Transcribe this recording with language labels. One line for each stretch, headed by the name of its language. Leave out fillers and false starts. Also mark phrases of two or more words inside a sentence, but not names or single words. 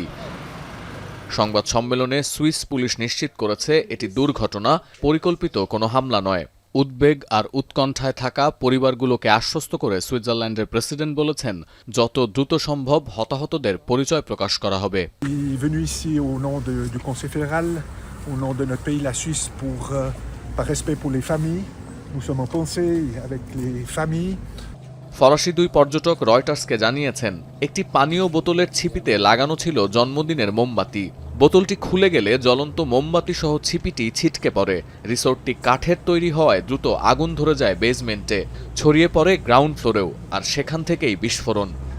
Bangla: সংবাদ সম্মেলনে সুইস পুলিশ নিশ্চিত করেছে এটি দুর্ঘটনা, পরিকল্পিত কোনো হামলা নয়। উদ্বেগ আর উৎকণ্ঠায় থাকা পরিবারগুলোকে আশ্বস্ত করে সুইজারল্যান্ডের প্রেসিডেন্ট বলেছেন, যত দ্রুত সম্ভব হতাহতদের পরিচয় প্রকাশ করা হবে।
French: Venu ici au nom du Conseil fédéral, au nom de notre pays, la Suisse, par respect pour les familles. Nous sommes en pensée avec les familles.
Bangla: ফরাসি দুই পর্যটক রয়টার্সকে জানিয়েছেন, একটি পানীয় বোতলের ছিপিতে লাগানো ছিল জন্মদিনের মোমবাতি। বোতলটি খুলে গেলে জ্বলন্ত মোমবাতি সহ ছিপিটি ছিটকে পড়ে। রিসোর্টটি কাঠের তৈরি হওয়ায় দ্রুত আগুন ধরে যায় বেসমেন্টে, ছড়িয়ে পড়ে
English: ground floorেও,
Bangla: আর সেখান থেকেই বিস্ফোরণ।